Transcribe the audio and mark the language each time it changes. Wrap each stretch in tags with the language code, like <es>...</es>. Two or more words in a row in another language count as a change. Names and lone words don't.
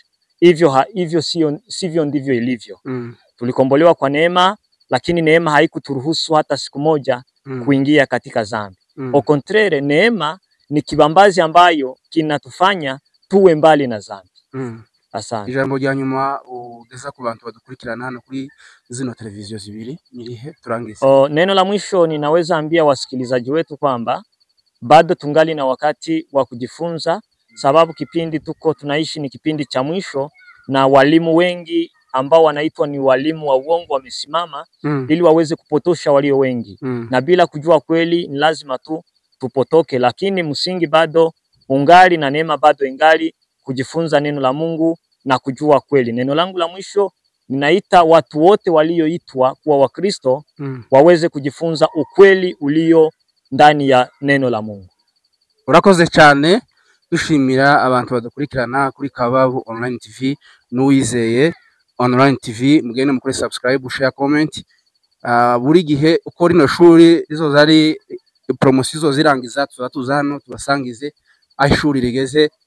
<sw>Hivyo sivyo ndivyo ilivyo. Tulikombolewa kwa neema, lakini neema haikuturuhusu hata siku moja kuingia katika dhambi.</sw> <fr>Au contraire,</fr> <sw>neema ni kibambazi ambayo kinatufanya tuwe mbali na dhambi. Asante.</sw> <rn>Ijambo rya nyuma ugeza ku bantu badukurikirana hano kuri zino televiziyo zibiri nirihe turangize?</rn> <sw>Neno la mwisho ninaweza ambia wasikilizaji wetu kwamba bado tungali na wakati wa kujifunza, sababu kipindi tunaishi ni kipindi cha mwisho, na walimu wengi ambao wanaitwa ni walimu wa uongo wamesimama ili waweze kupotosha walio wengi. Na bila kujua kweli ni lazima tu tupotoke, lakini msingi bado ungali na neema bado ingali kujifunza neno la Mungu na kujua kweli. Neno langu la mwisho, ninaita watu wote walioitwa kuwa Wakristo waweze kujifunza ukweli ulio ndani ya neno la Mungu.</sw> <rn>Urakoze cyane, dushimira abantu badukurikirana kuri Kababu Online TV n'Uwizeye Online TV. Mugende mukore</rn> <en>subscribe, share, comment.</en> <rn>Buri gihe uko rino shuri rizoza ari promotion zirangiza tuzatuza hano tubasangize aho ishuri rigeze.</rn>